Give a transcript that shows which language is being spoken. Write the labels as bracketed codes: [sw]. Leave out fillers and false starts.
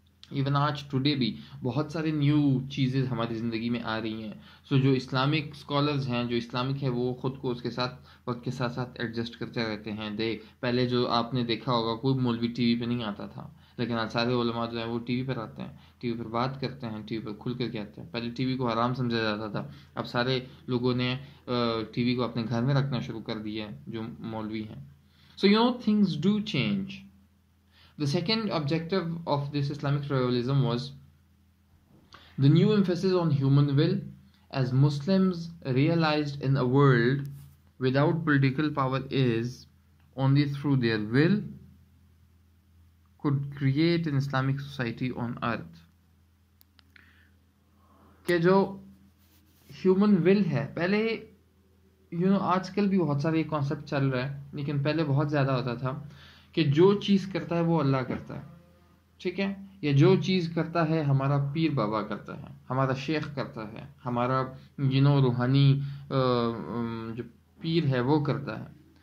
[en] even [ur] آج today بھی بہت سارے نیو چیزیں ہماری زندگی میں آ رہی ہیں۔ سو جو اسلامک اسکالرز ہیں، جو اسلامک ہے، وہ خود کو اس کے ساتھ وقت کے ساتھ ساتھ ایڈجسٹ کرتے رہتے ہیں۔ پہلے جو آپ نے دیکھا ہوگا کوئی مولوی ٹی وی پہ نہیں آتا تھا، لیکن آج سارے علماء جو ہیں وہ ٹی وی پر آتے ہیں, ٹی وی پر بات کرتے ہیں, ٹی وی پر کھل کر کے آتے ہیں. پہلے ٹی وی کو حرام سمجھا جاتا تھا, اب سارے لوگوں نے ٹی وی کو اپنے گھر میں رکھنا شروع کر دیا ہے جو مولوی ہیں. [en] So things do change. The second objective of this Islamic revival was the new emphasis on human will, as Muslims realized in a world without political power is only through their will could create an Islamic society on earth. [ur] کہ جو human ول ہے, پہلے آج کل بھی بہت سارے concept چل رہا ہے, لیکن پہلے بہت زیادہ ہوتا تھا کہ جو چیز کرتا ہے وہ اللہ کرتا ہے, ٹھیک ہے, یا جو چیز کرتا ہے ہمارا پیر بابا کرتا ہے, ہمارا شیخ کرتا ہے, ہمارا روحانی جو پیر ہے وہ کرتا ہے.